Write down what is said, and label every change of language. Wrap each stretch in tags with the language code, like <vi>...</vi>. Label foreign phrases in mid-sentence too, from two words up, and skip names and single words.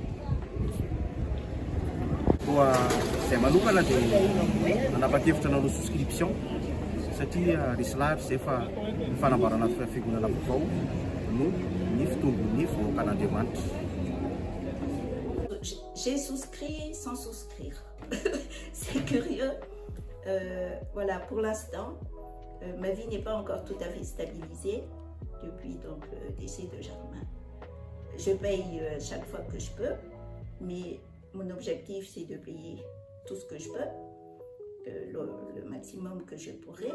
<mg>izay manokana dia manapa-kevitra nanao souscription satria risy lahatra izay fa ny fanamboarana fiangonana vaovao no ny fitombon'ny vahoakan'Andriamanitra.</mg> <fr>J'ai souscrit sans souscrire. C'est curieux. Voilà, pour l'instant, ma vie n'est pas encore tout à fait stabilisée depuis donc, le décès de Germain. Je paye chaque fois que je peux, mais mon objectif c'est de payer tout ce que je peux, le maximum que je pourrai.</fr>